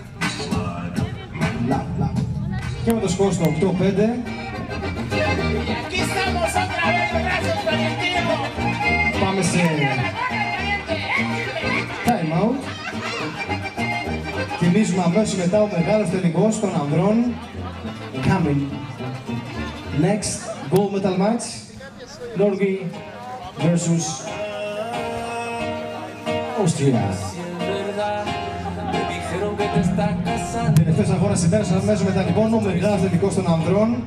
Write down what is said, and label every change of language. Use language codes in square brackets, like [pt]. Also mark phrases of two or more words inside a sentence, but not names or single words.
[el] Και με το σκορ στο 8-5. Πάμε σε [en] time out. [el] Θυμίζουμε αμέσως μετά ο μεγάλος τελικός των ανδρών. [en] Coming next gold medal match. Norway versus Austria. [el] Τελευταίος αγώνας σήμερα, αμέσως μετά λοιπόν ο μεγάλος τελικός των ανδρών.